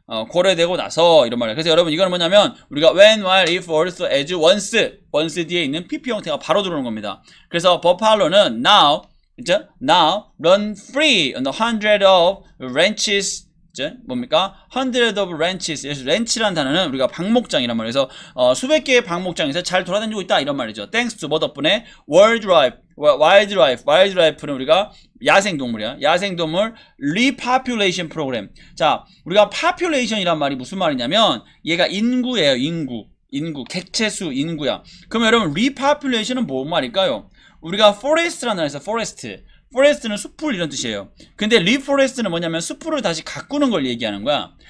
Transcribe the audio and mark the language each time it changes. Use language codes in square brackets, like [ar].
[ko] 고려되고 나서 이런 말이에요. 그래서 여러분 이거는 뭐냐면 우리가 when, while, if, also, as, once 뒤에 있는 PP 형태가 바로 들어오는 겁니다. 그래서 버팔로는 now, 그죠? [en] now run free on the hundred of ranches. 뭡니까? hundred of ranches. [ko] 그래서 렌치라는 단어는 우리가 방목장이란 말이에요. 그래서 수백 개의 방목장에서 잘 돌아다니고 있다 이런 말이죠. [en] thanks to [ko] 뭐 덕분에 wildlife는 우리가 야생동물이야. 야생동물 repopulation program. 자, 우리가 population이란 말이 무슨 말이냐면 얘가 인구예요. 인구, 객체수 인구야. 그럼 여러분 repopulation은 뭔 말일까요? 우리가 forest라는 단어에서 forest는 숲을 이런 뜻이에요. 근데 reforest는 뭐냐면 숲을 다시 가꾸는 걸 얘기하는 거야.